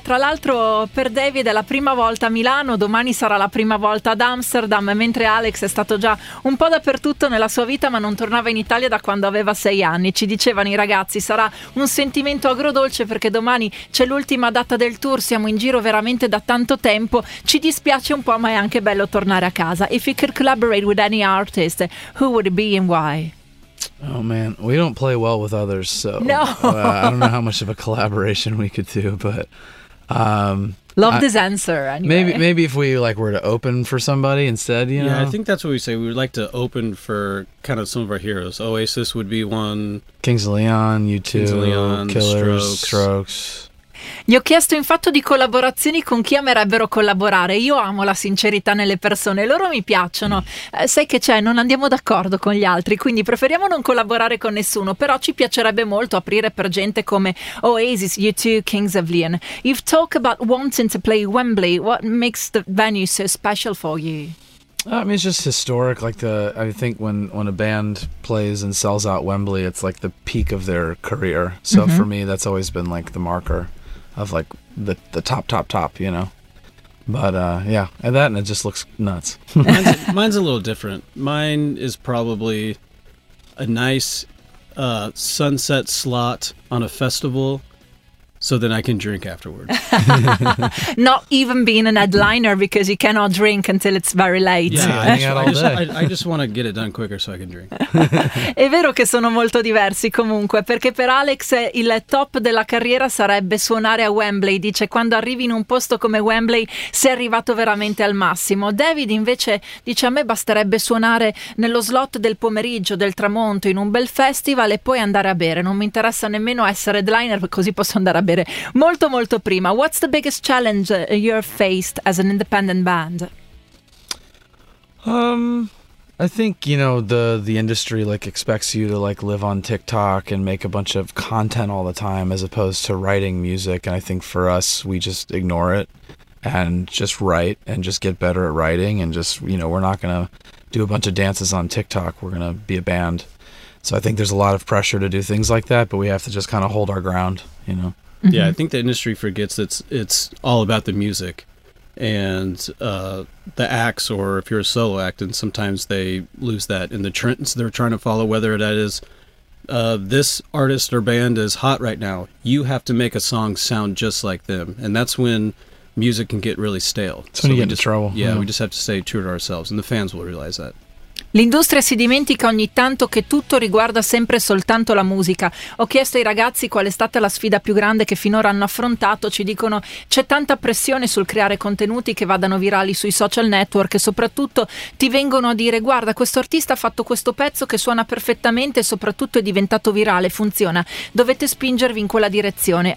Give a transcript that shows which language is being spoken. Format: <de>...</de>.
<it>Tra l'altro per David è la prima volta a Milano, domani sarà la prima volta ad Amsterdam, mentre Alex è stato già un po' dappertutto nella sua vita ma non tornava in Italia da quando aveva 6 anni. Ci dicevano i ragazzi, sarà un sentimento agrodolce perché domani c'è l'ultima data del tour, siamo in giro veramente da tanto tempo, ci dispiace un po' ma è anche bello tornare a casa.</it> <en>If you could collaborate with any artist, who would it be and why? Oh man, we don't play well with others, so no. I don't know how much of a collaboration we could do, but love this answer anyway. maybe if we like were to open for somebody instead, you know. Yeah, I think that's what we say, we would like to open for kind of some of our heroes. Oasis would be one. Kings of Leon, U2, Killers, Strokes.</en> <it>Gli ho chiesto in fatto di collaborazioni con chi amerebbero collaborare. Io amo la sincerità nelle persone, loro mi piacciono. Sai che c'è, non andiamo d'accordo con gli altri, quindi preferiamo non collaborare con nessuno, però ci piacerebbe molto aprire per gente come Oasis, U2, Kings of Leon.</it> <en>You've talked about wanting to play Wembley. What makes the venue so special for you? I mean, it's just historic. Like I think when a band plays and sells out Wembley, it's like the peak of their career. So mm-hmm. for me, that's always been like the marker of like the top, you know. But yeah, and that, and it just looks nuts. mine's a little different. Mine is probably a nice sunset slot on a festival. So then I can drink afterwards. Not even being an headliner, because you cannot drink until it's very late. Yeah, I just want to get it done quicker so I can drink.</en> <it>È vero che sono molto diversi comunque, perché per Alex il top della carriera sarebbe suonare a Wembley. Dice, quando arrivi in un posto come Wembley sei arrivato veramente al massimo. David invece dice, a me basterebbe suonare nello slot del pomeriggio, del tramonto, in un bel festival e poi andare a bere. Non mi interessa nemmeno essere headliner, così posso andare a bere molto molto prima.</it> <en>What's the biggest challenge you're faced as an independent band? I think, you know, the industry like expects you to like live on TikTok and make a bunch of content all the time as opposed to writing music, and I think for us we just ignore it and just write and just get better at writing, and just, you know, we're not gonna do a bunch of dances on TikTok, we're gonna be a band. So I think there's a lot of pressure to do things like that, but we have to just kind of hold our ground, you know. Mm-hmm. Yeah, I think the industry forgets that it's all about the music and the acts, or if you're a solo act, and sometimes they lose that in the trends they're trying to follow, whether that is this artist or band is hot right now. You have to make a song sound just like them, and that's when music can get really stale. It's when you get into trouble. Yeah, mm-hmm. We just have to stay true to ourselves, and the fans will realize that.</en> <it>L'industria si dimentica ogni tanto che tutto riguarda sempre soltanto la musica. Ho chiesto ai ragazzi qual è stata la sfida più grande che finora hanno affrontato. Ci dicono, c'è tanta pressione sul creare contenuti che vadano virali sui social network, e soprattutto ti vengono a dire, guarda, questo artista ha fatto questo pezzo che suona perfettamente e soprattutto è diventato virale, funziona, dovete spingervi in quella direzione.</it>